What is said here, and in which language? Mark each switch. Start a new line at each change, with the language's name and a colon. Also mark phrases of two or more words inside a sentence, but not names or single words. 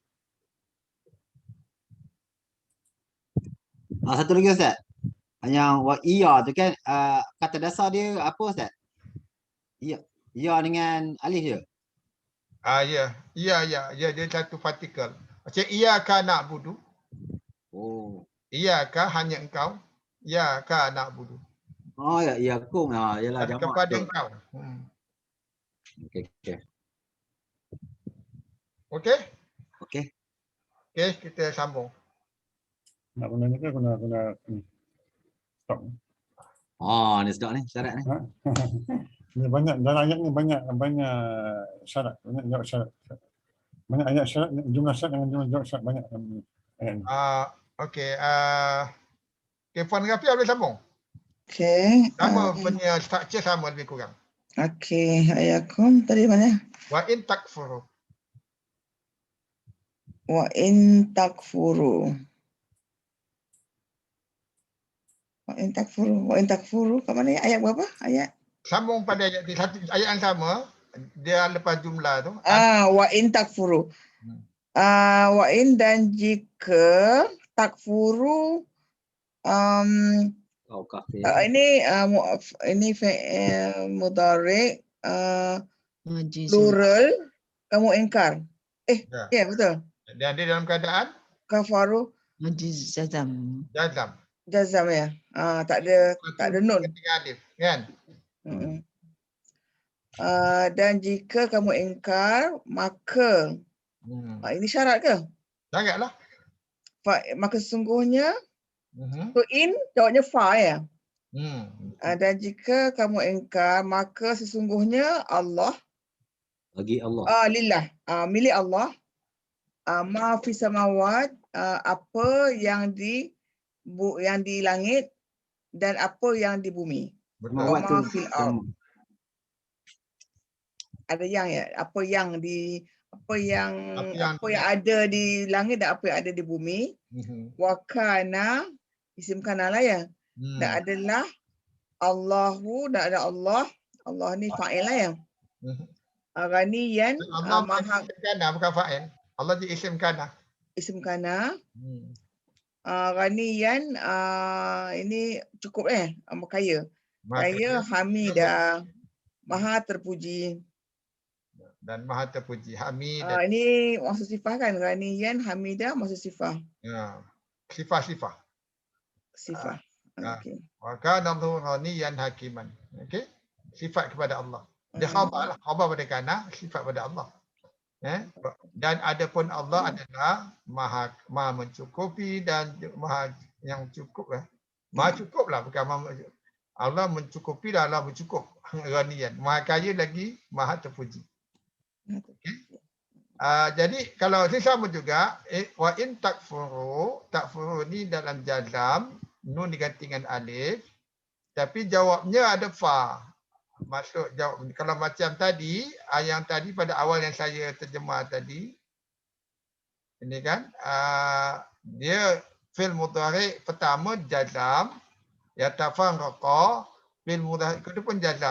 Malay: Satu lagi Ustaz. Yang wa iya tu kan kata dasar dia apa Ustaz? Ya dengan alif je. Ya, dia satu partikel. Macam
Arabic: إياك نعبد.
Malay: Oh. Iyyaka hanya engkau.
Arabic: إياك نعبد.
Malay: Oh ya, iyakum. Yalah jamak. Kepada engkau. Okey. Okey. Okey, kita sambung. Nak guna ni ke guna stop. Ni sedap ni syarat ni. Ni banyak dalam ayat ni banyak syarat, banyak jawab syarat. Banyak ayat syarat, jumlah syarat dengan jumlah jawab syarat banyak dalam ayat ni. Okey, Puan Rafiah boleh sambung? Okey. Sama punya structure sama lebih kurang. Okey, ayakum tadi mana?
Arabic: وإن تكفروا. وإن تكفروا. وإن تكفروا.
Malay: Kat mana ayat berapa? Ayat Sambung pada ayat yang sama, dia lepas jumlah tu.
Arabic: وإن تكفروا وإن
Malay: dan jika
Arabic: takfuru
Malay: Kafir. ini mudhari plural kamu ingkar. Ya betul. Dan dia dalam keadaan Kafaru jazam ya. Tak ada nun. Ketika alif, kan? Dan jika kamu ingkar maka ini syarat ke? Janganlah. Maka sesungguhnya so in jawabnya fa ya. Dan jika kamu ingkar maka sesungguhnya Allah Bagi Allah. lillah milik Allah
Arabic: ما في السماوات
Malay: apa yang di langit dan apa yang di bumi. Betul.
Arabic: ما في الأرض.
Malay: Ada yang ya, apa yang ada di langit dan apa yang ada di bumi. Wa kana isim kana lah ya. Dan adalah Allahu dan ada Allah Allah ni fa'il lah ya. Mhm. Ghaniyan Allah maha isim kana bukan fa'il. Allah jadi isim kana. isim kana. Hmm. Ghaniyan ini cukup kaya. Kaya hamidah, maha terpuji. Dan maha terpuji. Hamid. Ini maksud sifah kan? Ghaniyan, hamidah maksud sifah. Ya. Sifah-sifah. Sifah. Okey.
Arabic: وكان الله غنيا حكيما.
Malay: Okey. Sifat kepada Allah. Dia khabar lah. Khabar pada kana, sifat pada Allah. Dan adapun Allah adalah maha mencukupi dan maha yang cukup Maha cukup lah, bukan maha Allah mencukupi dan Allah mencukup. Ghaniyan. Maha kaya lagi, maha terpuji. Okay. Jadi kalau ini sama juga, wa in takfuru ni dalam jazam, nun diganti dengan alif, tapi jawabnya ada fa. Maksud jawab kalau macam tadi, yang tadi pada awal yang saya terjemah tadi, ini kan dia fi'il mudhari' pertama jazam, yatafarraqa, fi'il mudhari' kedua pun jazam.